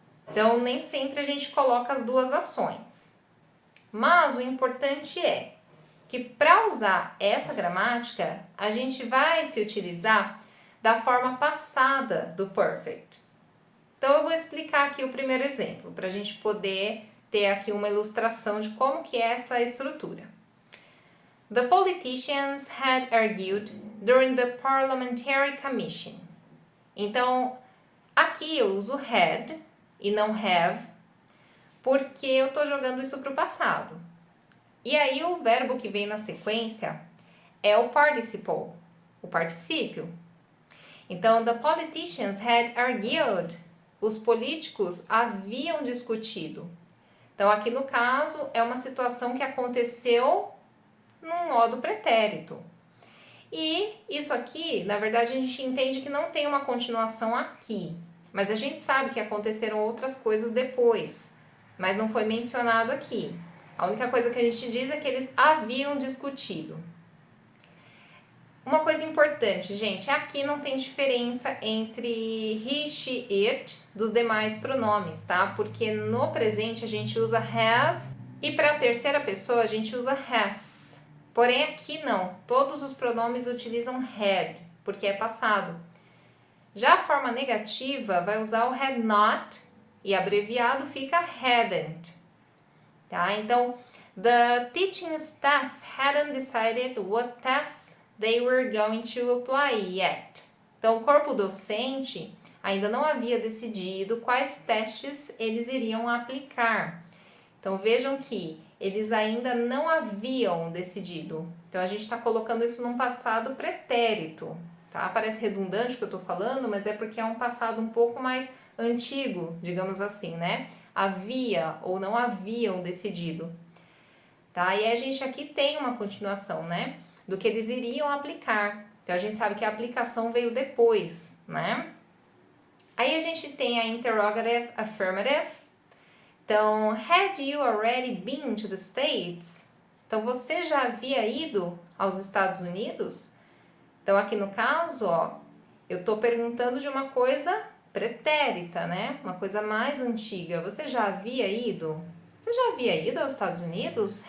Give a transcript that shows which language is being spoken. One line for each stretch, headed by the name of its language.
Portuguese: Então, nem sempre a gente coloca as duas ações. Mas o importante é que para usar essa gramática, a gente vai se utilizar da forma passada do perfect. Então, eu vou explicar aqui o primeiro exemplo, para a gente poder ter aqui uma ilustração de como que é essa estrutura.
English: The politicians had argued during the Parliamentary Commission.
Portuguese: Então, aqui eu uso had e não have, porque eu estou jogando isso para o passado. E aí o verbo que vem na sequência é o participle, o particípio.
English: Então, the politicians had argued.
Portuguese: Os políticos haviam discutido. Então, aqui no caso, é uma situação que aconteceu num modo pretérito. E isso aqui, na verdade, a gente entende que não tem uma continuação aqui. Mas a gente sabe que aconteceram outras coisas depois. Mas não foi mencionado aqui. A única coisa que a gente diz é que eles haviam discutido. Uma coisa importante, gente, aqui não tem diferença entre he, she, it dos demais pronomes, tá? Porque no presente a gente usa have e para a terceira pessoa a gente usa has. Porém, aqui não. Todos os pronomes utilizam had, porque é passado. Já a forma negativa vai usar o had not e abreviado fica hadn't. Tá?
English: Então, the teaching staff hadn't decided what tests they were going to apply yet.
Portuguese: Então, o corpo docente ainda não havia decidido quais testes eles iriam aplicar. Então, vejam que eles ainda não haviam decidido. Então, a gente está colocando isso num passado pretérito, tá? Parece redundante o que eu estou falando, mas é porque é um passado um pouco mais antigo, digamos assim, né? Havia ou não haviam decidido, tá? E a gente aqui tem uma continuação, né? Do que eles iriam aplicar. Então, a gente sabe que a aplicação veio depois, né? Aí a gente tem a interrogative affirmative.
English: Então, had you already been to the States?
Portuguese: Então, você já havia ido aos Estados Unidos? Então, aqui no caso, ó, eu estou perguntando de uma coisa pretérita, né? Uma coisa mais antiga. Você já havia ido? Você já havia ido aos Estados Unidos?